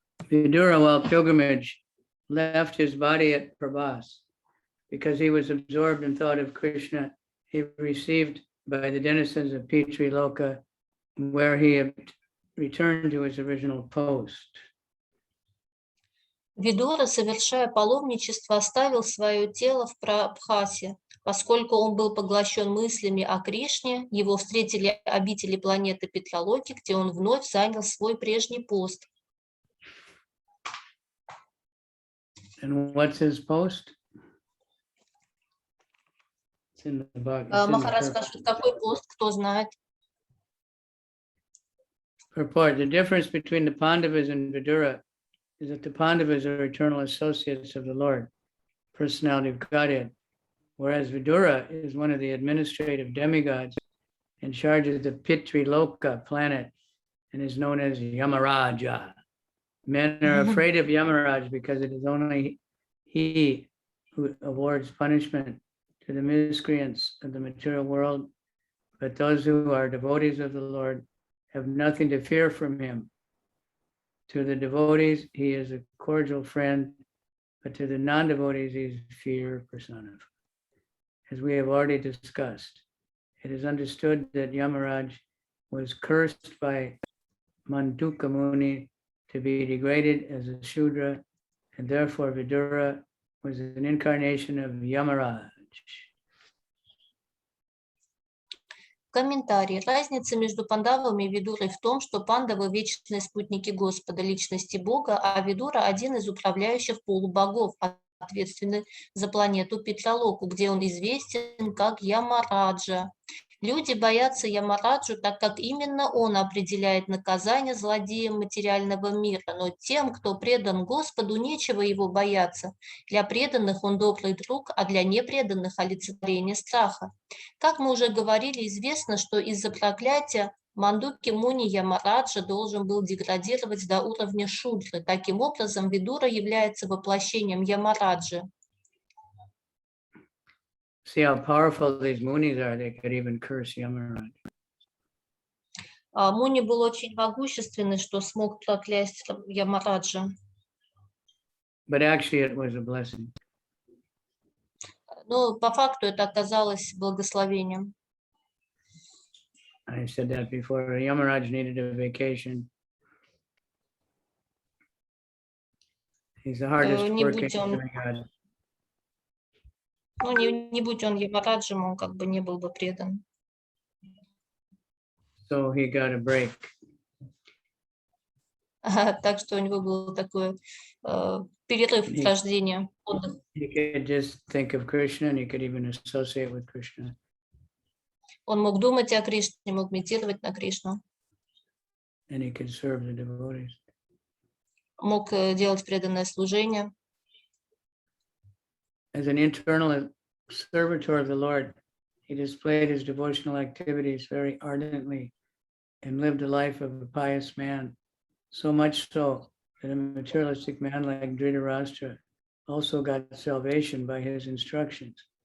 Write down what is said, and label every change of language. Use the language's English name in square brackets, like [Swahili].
[English] Vidura, while pilgrimage, left his body at Prabhas because he was absorbed in thought of Krishna. He received by the denizens of Pitri Loka, where he had returned to his original post. [Russian] Видура, совершая паломничество, оставил свое тело в Прабхасе. Поскольку он был поглощен мыслями о Кришне, его встретили обители планеты Питралоки, где он вновь занял свой прежний пост. [English] And what's his post? It's in the Bhagavatam. [Russian] Махарадж спрашивает, какой пост, кто знает? [English] Purport. The difference between the Pāṇḍavas and Vidura is that the Pāṇḍavas are eternal associates of the Lord, personality of Godhead, whereas Vidura is one of the administrative demigods in charge of the Pitri Loka planet and is known as Yamaraja. Men are afraid of Yamaraj because it is only he who awards punishment to the miscreants of the material world, but those who are devotees of the Lord have nothing to fear from him. To the devotees, he is a cordial friend, but to the non-devotees, he is fear personified. As we have already discussed, it is understood that Yamaraj was cursed by Manduka Muni to be degraded as a Shudra, and therefore Vidura was an incarnation of Yamaraj. [Russian] Комментарий. Разница между Пандавами и Видурой в том, что Пандавы – вечные спутники Господа, личности Бога, а Видура – один из управляющих полубогов, ответственный за планету Питралоку, где он известен как Ямараджа. Люди боятся Ямараджу, так как именно он определяет наказание злодеям материального мира, но тем, кто предан Господу, нечего его бояться. Для преданных он добрый друг, а для непреданных – олицетворение страха. Как мы уже говорили, известно, что из-за проклятия Мандуки Муни Ямараджа должен был деградировать до уровня Шудры. Таким образом, Видура является воплощением Ямараджи. [English] See how powerful these munis are, they could even curse Yamaraj. [Russian] Муни был очень могущественный, что смог проклясть Ямараджа. [English] But actually it was a blessing. [Russian] Но по факту это оказалось благословением. [English] I said that before. Yamaraj needed a vacation. He's the hardest working demigod. [Russian] Ну, не будь он Ямараджем, он как бы не был бы предан. [English] So he got a break. [Russian] Так что у него был такой перерыв от рождения, отдых. [English] He could just think of Krishna, and he could even associate with Krishna. [Russian] Он мог думать о Кришне, мог медитировать на Кришну, [English] And he could serve the devotees. [Russian] мог делать преданное служение. [English] As an internal servitor of the Lord, he displayed his devotional activities very ardently and lived a life of a pious man, so much so that a materialistic man like Dhritarashtra also got salvation by his instructions.